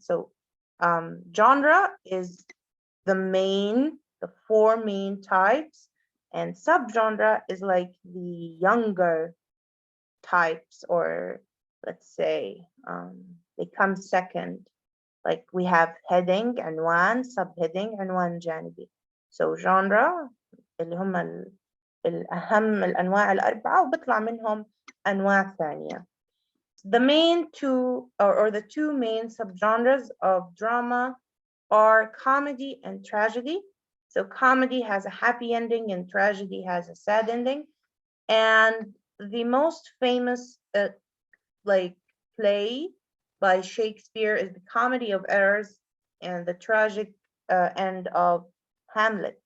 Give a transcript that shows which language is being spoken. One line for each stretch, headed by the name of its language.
English: So genre is the four main types, and subgenre is like the younger types, or let's say they come second. Like we have heading and one subheading and one janibi. So genre
Arabic: اللي هم الأهم الأنواع الأربعة وبيطلع منهم أنواع ثانية.
English: The main two or the two main subgenres of drama are comedy and tragedy. So comedy has a happy ending and tragedy has a sad ending. And the most famous like play by Shakespeare is the Comedy of Errors and the tragic end of Hamlet.